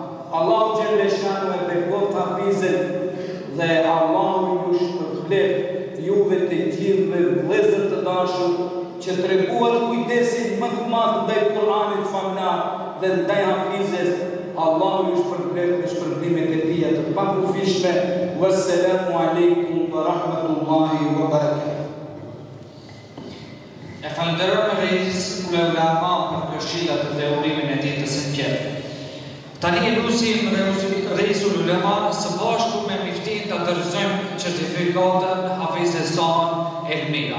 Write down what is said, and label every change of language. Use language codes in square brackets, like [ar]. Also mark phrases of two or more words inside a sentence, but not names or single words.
[sq] Allahu Gjeleshanu e bekoft Hafizet dhe Allahu ju shpërblet juve të gjithë dhe vëllezër të dashur që treguat kujdesin më të madh ndaj Kur'anit famlar dhe ndaj Hafizes. Allahu ju shpërblet me shpërblimet e tija të pakufishme. [ar] والسلام عليكم ورحمة الله وبركاته. [sq] E falenderoj me rejës ulema për këshillat dhe urimin e tij të sinqert. Tani e lusim rejës ulema së bashku me miftin të tërëzojmë certifikatën Hafize Saman Elmira.